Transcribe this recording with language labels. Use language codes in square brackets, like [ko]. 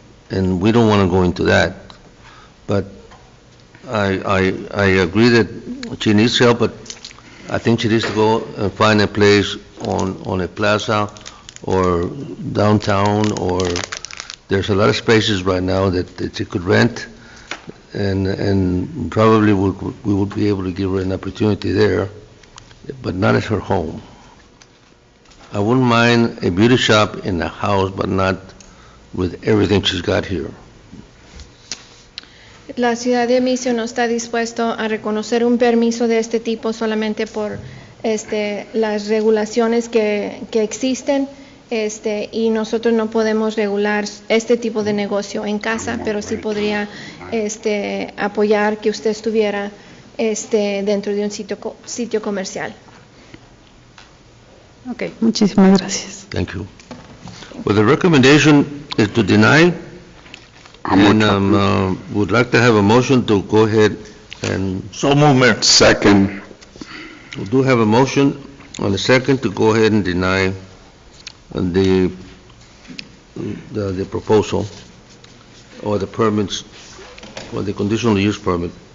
[en] And we don't want to go into that. But I agree that she needs help, but I think she needs to go and find a place on a plaza or downtown, or there's a lot of spaces right now that she could rent, and probably we would be able to give her an opportunity there, but not at her home. I wouldn't mind a beauty shop in the house, but not with everything she's got here. [es] La ciudad de Mission no está dispuesto a reconocer un permiso de este tipo solamente por las regulaciones que existen. Y nosotros no podemos regular este tipo de negocio en casa, pero sí podría apoyar que usted estuviera dentro de un sitio comercial. Ok, muchísimas gracias. [en] Thank you. Well, the recommendation is to deny, and would like to have a motion to go ahead and... So move, Mayor. Second. We do have a motion and a second to go ahead and deny the proposal or the permits or the conditional use permit.